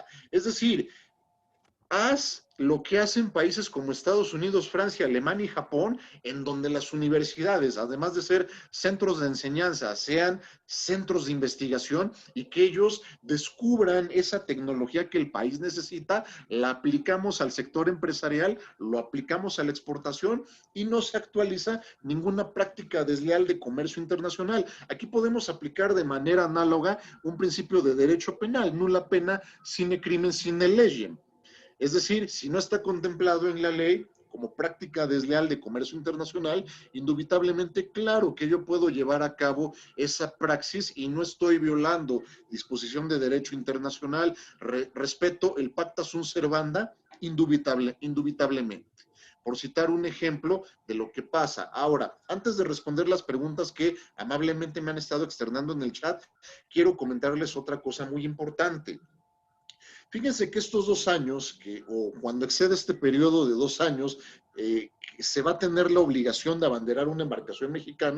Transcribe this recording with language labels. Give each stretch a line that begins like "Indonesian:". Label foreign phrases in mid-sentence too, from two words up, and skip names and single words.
Spanish: Es decir, haz lo que hacen países como Estados Unidos, Francia, Alemania y Japón, en donde las universidades, además de ser centros de enseñanza, sean centros de investigación y que ellos descubran esa tecnología que el país necesita, la aplicamos al sector empresarial, lo aplicamos a la exportación y no se actualiza ninguna práctica desleal de comercio internacional. Aquí podemos aplicar de manera análoga un principio de derecho penal,
Latin: nula pena sine crimen sine legem.
Spanish: Es decir, si no está contemplado en la ley como práctica desleal de comercio internacional, indubitablemente claro que yo puedo llevar a cabo esa praxis y no estoy violando disposición de derecho internacional, respeto el
Latin: pacta sunt servanda
Spanish: indubitablemente. Por citar un ejemplo de lo que pasa. Ahora, antes de responder las preguntas que amablemente me han estado externando en el chat, quiero comentarles otra cosa muy importante. Fíjense que estos 2 años, o cuando excede este periodo de 2 años, se va a tener la obligación de abanderar una embarcación mexicana.